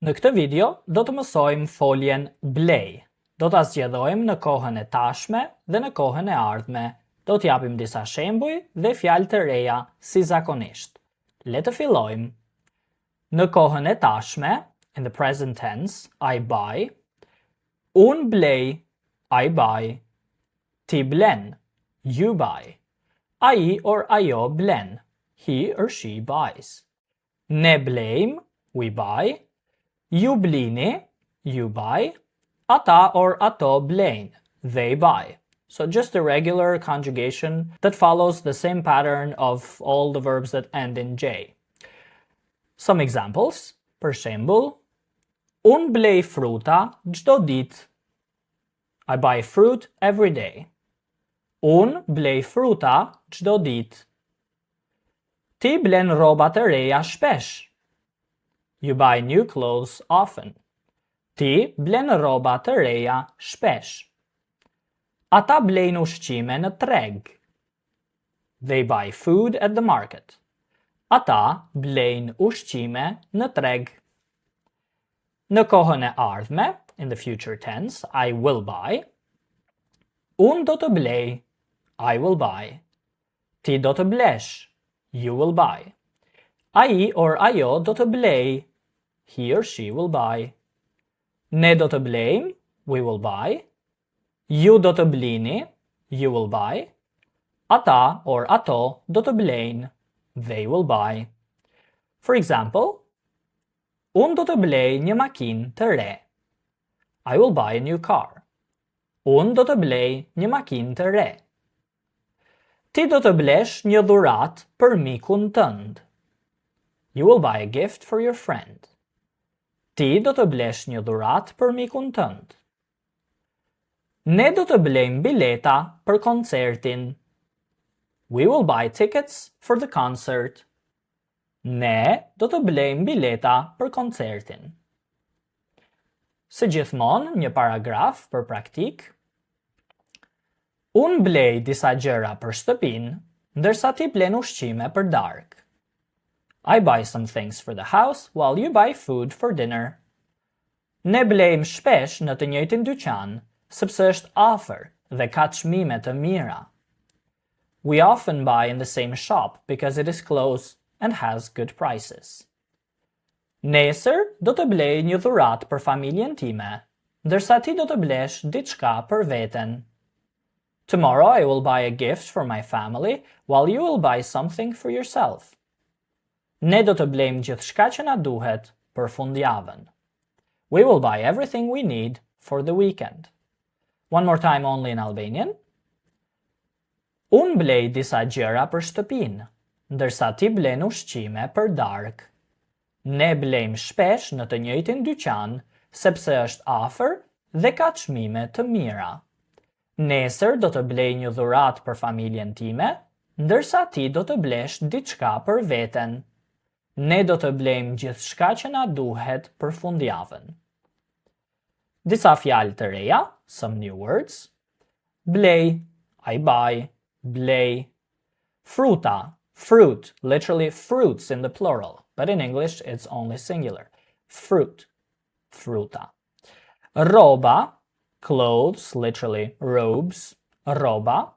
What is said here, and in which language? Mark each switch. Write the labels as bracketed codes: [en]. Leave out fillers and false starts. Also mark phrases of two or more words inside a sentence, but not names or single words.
[sq] Në këtë video do të mësojmë foljen blej. Do ta zgjedhojmë në kohën e tashme dhe në kohën e ardhme. Do t'japim disa shembuj dhe fjalë të reja si zakonisht. Le të fillojmë. Në kohën e tashme, [en] in the present tense, I buy. [sq] Unë blej, [en] I buy. [sq] Ti blen, [en] you buy. [sq] Ai or ajo blen, [en] he or she buys. [sq] Ne blejmë, [en] we buy. [sq] Ju blini, [en] you buy. [sq] Ata or ato blejnë, [en] they buy. So just a regular conjugation that follows the same pattern of all the verbs that end in J. Some examples. [sq] Për shembull, unë blej fruta çdo ditë. [en] I buy fruit every day. [sq] Unë blej fruta çdo ditë. Ti blen rroba të reja shpesh. [en] You buy new clothes often. [sq] Ti blen rroba të reja shpesh. Ata blejnë ushqime në treg. [en] They buy food at the market. [sq] Ata blejnë ushqime në treg. Në kohën e ardhme, [en] in the future tense, I will buy. [sq] Unë do të blej, [en] I will buy. [sq] Ti do të blesh, [en] you will buy. [sq] Ai or ajo do të blej, [en] he or she will buy. [sq] Ne do të blejmë, [en] we will buy. [sq] Ju do të blini, [en] you will buy. [sq] Ata or ato do të blejnë, [en] they will buy. For example, [sq] unë do të blej një makinë të re. [en] I will buy a new car. [sq] Unë do të blej një makinë të re. Ti do të blesh një dhuratë për mikun tënd. [en] You will buy a gift for your friend. [sq] Ti do të blesh një dhuratë për mikun tënd. Ne do të blejmë bileta për koncertin. [en] We will buy tickets for the concert. [sq] Ne do të blejmë bileta për koncertin. Së gjithmonë, një paragraf për praktik. Unë blej disa gjëra për shtëpinë, ndërsa ti blen ushqime për darkë. [en] I buy some things for the house while you buy food for dinner. [sq] Ne blejmë shpesh në të njëjtin dyqan, sepse është afër dhe ka çmime të mira. [en] We often buy in the same shop because it is close and has good prices. [sq] Nesër do të blej një dhuratë për familjen time, ndërsa ti do të blesh diçka për veten. [en] Tomorrow I will buy a gift for my family while you will buy something for yourself. [sq] Ne do të blejmë gjithçka që na duhet për fundjavën. [en] We will buy everything we need for the weekend. One more time only in Albanian. [sq] Unë blej disa gjëra për shtëpinë, ndërsa ti blen ushqime për darkë. Ne blejmë shpesh në të njëjtin dyqan, sepse është afër dhe ka çmime të mira. Nesër do të blej një dhuratë për familjen time, ndërsa ti do të blesh diçka për veten. Ne do të blejmë gjithçka që na duhet për fundjavën. Disa fjalë të reja, [en] some new words. [sq] Blej, [en] I buy, [sq] blej. Fruta, [en] fruit, literally fruits in the plural, but in English it's only singular. Fruit, [sq] fruta. Rroba, [en] clothes, literally robes, [sq] rroba.